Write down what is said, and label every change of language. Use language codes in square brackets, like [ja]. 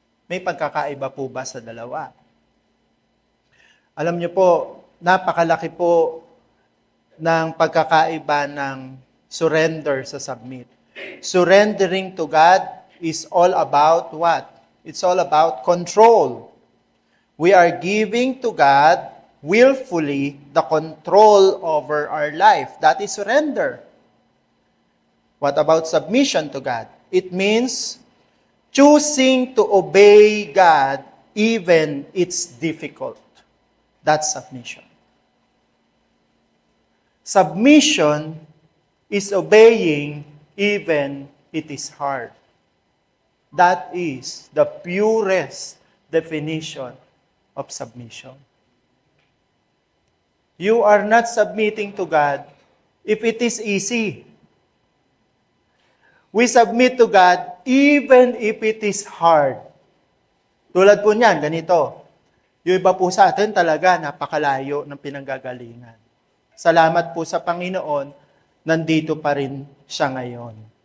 [tl] May pagkakaiba po ba sa dalawa? Alam niyo po, napakalaki po ng pagkakaiba ng surrender sa submit. [en] Surrendering to God is all about what? It's all about control. We are giving to God willfully the control over our life. That is surrender. What about submission to God? It means choosing to obey God even it's difficult. That's submission. Submission is obeying even it is hard. That is the purest definition of submission. You are not submitting to God if it is easy. We submit to God even if it is hard. [tl] Tulad po niyan, ganito. Yung iba po sa atin talaga napakalayo ng pinanggagalingan. Salamat po sa Panginoon, nandito pa rin siya ngayon.